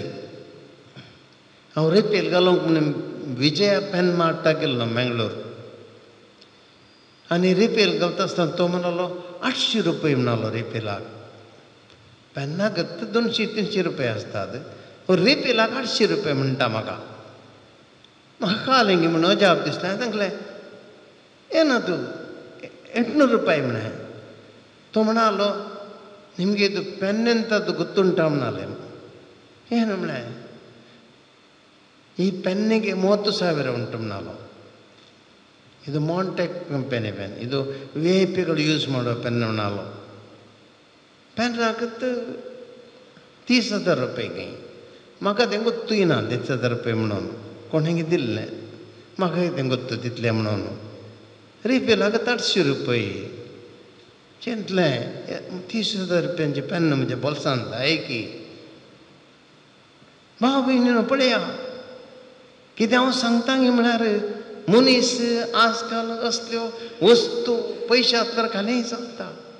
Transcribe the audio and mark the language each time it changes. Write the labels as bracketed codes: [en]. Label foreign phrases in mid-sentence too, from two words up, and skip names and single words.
[kok] हांव रिफील घालूंक म्हणून विजया पेन मार्टा गेल्लो मेंगलोर. आनी रिफील घालता आसतना तो म्हणलो 800 रुपया म्हणलो रिफिलाक. पेनाक 200-300 रुपया आसतात, रिफिलाक 800 रुपया म्हणटा म्हाका. म्हाका कळलें गी म्हणून अजाप दिसलें. हांवें सांगलें [kn] ಏನದು 800 ರೂಪಾಯಿ ಮನೆ ತೊಮಣಾಲೋ ನಿಮಗೆ ಇದು ಪೆನ್ ಎಂಥದ್ದು ಗೊತ್ತುಂಟ ಮನಾಲೆ ಏನು ಮನೆ ಈ ಪೆನ್ನಿಗೆ 30,000 ಉಂಟು ಮನಾಲೋ. ಇದು ಮಾಂಟೆಕ್ ಕಂಪೆನಿ ಪೆನ್, ಇದು VIP ಗಳು ಯೂಸ್ ಮಾಡೋ ಪೆನ್ ಮನಾಲೋ. ಪೆನ್ ಆಗುತ್ತೆ 30,000 ರೂಪಾಯಿಗೆ. [kok] म्हाका तें ಗೊತ್ತು ना 30,000 रुपये म्हणून कोणेंगे दिल्ले. म्हाका तें ಗೊತ್ತು तितले म्हणून. रिफिलाक 800 रुपये. चिंतलें 30,000 रुपयांचे पेन म्हज्या बोल्सांत जाय की. भाव भयणीनो पळया कितें हांव सांगता गे म्हळ्यार मनीस आजकाल असल्यो वस्तू पयशांत तर घालेय सांगता.